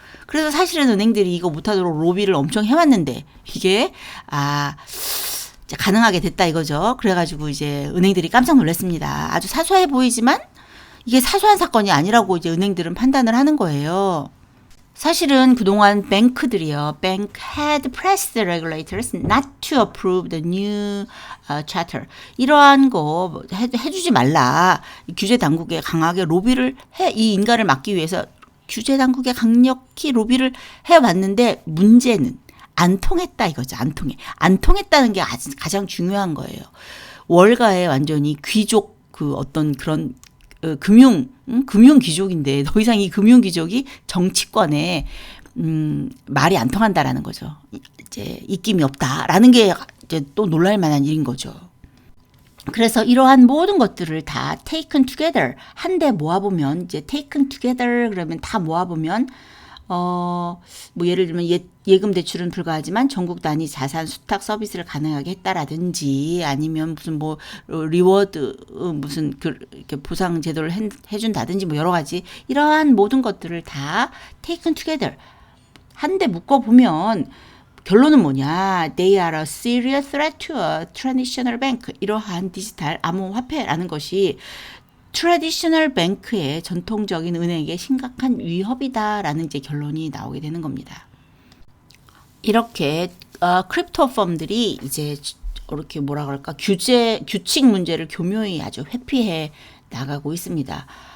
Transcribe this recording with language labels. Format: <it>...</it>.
<ko>그래서 사실은 은행들이 이거 못하도록 로비를 엄청 해왔는데 이게 이제 가능하게 됐다 이거죠. 그래가지고 이제 은행들이 깜짝 놀랐습니다. 아주 사소해 보이지만 이게 사소한 사건이 아니라고 이제 은행들은 판단을 하는 거예요. 사실은 그동안 뱅크들이요.</ko> <en>Bank had pressed the regulators not to approve the new charter.</en> <ko>이러한 거 해주지 말라. 규제 당국에 강하게 로비를 이 인가를 막기 위해서 규제 당국에 강력히 로비를 해왔는데 문제는 안 통했다 이거죠. 안 통했다는 게 가장 중요한 거예요. 월가에 완전히 귀족 어떤 그런 금융 귀족인데 더 이상 이 금융 귀족이 정치권에 말이 안 통한다라는 거죠. 이제 입김이 없다라는 게 이제 또 놀랄 만한 일인 거죠. 그래서 이러한 모든 것들을 다</ko> <en>taken together</en> <ko>한데 모아보면 이제 taken together 그러면 다 모아보면 뭐 예를 들면 예금 대출은 불가하지만 전국 단위 자산 수탁 서비스를 가능하게 했다라든지 아니면 무슨 뭐 리워드 무슨 이렇게 보상 제도를 해준다든지 뭐 여러 가지 이러한 모든 것들을 다 taken together 한데 묶어 보면 결론은 뭐냐?</ko> <en>They are a serious threat to a traditional bank.</en> <ko>이러한 디지털 암호화폐라는 것이 트래디셔널 뱅크의 전통적인 은행에 심각한 위협이다라는 이제 결론이 나오게 되는 겁니다. 이렇게 크립토 펌들이 이제 이렇게 뭐라 그럴까 규칙 문제를 교묘히 아주 회피해 나가고 있습니다.</ko>